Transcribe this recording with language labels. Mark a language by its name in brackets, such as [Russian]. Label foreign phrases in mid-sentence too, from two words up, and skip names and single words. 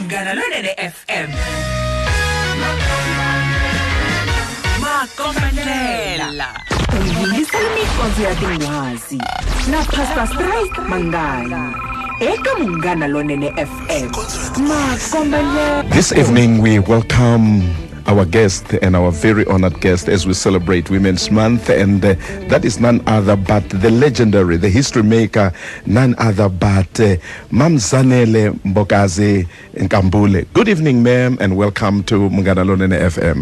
[Tsonga] Munghana Lonene FM. Makomelela. Uyilisa imikhosi yatingwazi. Na Pastor Strike Mangala. Eka Munghana Lonene FM. Makomelela. [English] This evening we welcome our guest and our very honored guest as we celebrate Women's Month, and that is none other but the legendary, the history maker, none other but Mam Zanele Mbokazi in Kambule. Good evening, ma'am, and welcome to Munghana Lonene FM.